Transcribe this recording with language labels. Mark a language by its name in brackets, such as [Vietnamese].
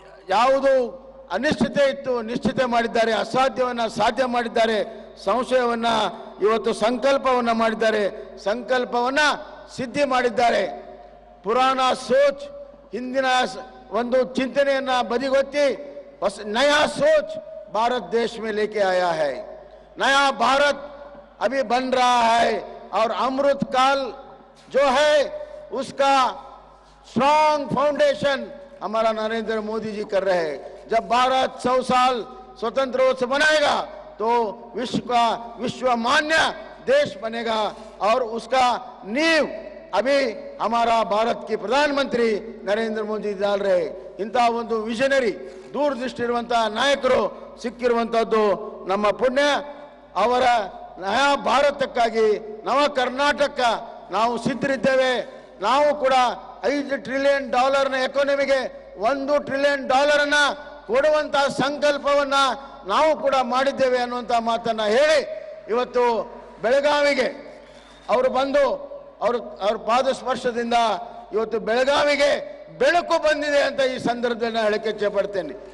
[Kannada] ಯಾವುದು ಅನಿಶ್ಚಿತೆ ಇತ್ತು ನಿಶ್ಚಿತ ಮಾಡಿದ್ದಾರೆ, ಅಸಾಧ್ಯವನ್ನ ಸಾಧ್ಯ ಮಾಡಿದ್ದಾರೆ, ಸಂಶಯವನ್ನ ಇವತ್ತು ಸಂಕಲ್ಪವನ್ನ ಮಾಡಿದ್ದಾರೆ, ಸಂಕಲ್ಪವನ್ನ ಸಿದ್ಧಿ ಮಾಡಿದ್ದಾರೆ. [Hindi] ಪುರಾಣ ಸೋಚ್, [Kannada] ಹಿಂದಿನ ಒಂದು ಚಿಂತನೆಯನ್ನ ಬದಿಗೊತ್ತಿ [Hindi] ನಯಾ सोच भारत देश में लेके आया है. नया भारत अभी बन रहा है और अमृत काल जो है उसका स्ट्रॉन्ग फाउंडेशन हमारा नरेंद्र मोदी जी कर रहे हैं. जब भारत 100 साल स्वतंत्र रूप से बनाएगा तो विश्व मान्य देश बनेगा और उसका नींव अभी हमारा भारत के प्रधानमंत्री नरेंद्र मोदी डाल रहे. [Kannada] इंತಹ ಒಂದು ವಿಷನರಿ ದೂರದೃಷ್ಟಿ ಇರುವಂತಹ ನಾಯಕರು ಸಿಕ್ಕಿರುವಂತದ್ದು ನಮ್ಮ ಪುಣ್ಯ. ಅವರ ನಯ ಭಾರತಕ್ಕಾಗಿ ನವ ಕರ್ನಾಟಕ ನಾವು ಸಿದ್ಧರಿದ್ದೇವೆ. ನಾವು ಕೂಡ $5 ಟ್ರಿಲಿಯನ್ ಎಕಾನಮಿಗೆ $1 ಟ್ರಿಲಿಯನ್ ಕೊಡುವಂತಹ ಸಂಕಲ್ಪವನ್ನ ನಾವು ಕೂಡ ಮಾಡಿದ್ದೇವೆ ಅನ್ನುವಂತ ಮಾತನ್ನ ಹೇಳಿ ಇವತ್ತು ಬೆಳಗಾವಿಗೆ ಅವರು ಬಂದು ಅವ್ರ ಪಾದ ಸ್ಪರ್ಶದಿಂದ ಇವತ್ತು ಬೆಳಗಾವಿಗೆ ಬೆಳಕು ಬಂದಿದೆ ಅಂತ ಈ ಸಂದರ್ಭದಲ್ಲಿ ಹೇಳಕ್ಕೆ ಇಚ್ಛೆ ಪಡ್ತೇನೆ.